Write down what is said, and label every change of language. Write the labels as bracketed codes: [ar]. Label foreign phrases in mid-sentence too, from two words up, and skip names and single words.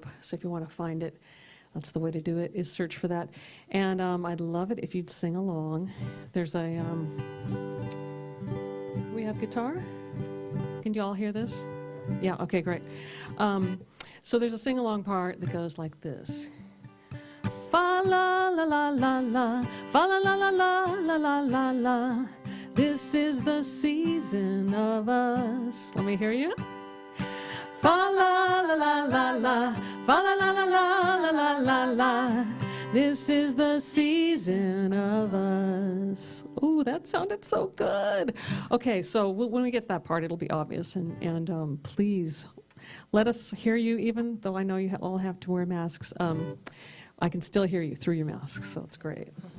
[en] So if you want to find it, that's the way to do it, is search for that. And I'd love it if you'd sing along. There's a, we have guitar? Can you all hear this? Yeah, okay, great. So there's a sing-along part that goes like this. Fa la la la la la, fa la la la la la la la la. This is the season of us. Let me hear you. Fa la la la la la, fa la la la la la la la la. This is the season of us. Ooh, that sounded so good. Okay, so when we get to that part, it'll be obvious, and please let us hear you, even though I know you all have to wear masks. I can still hear you through your masks, so it's great.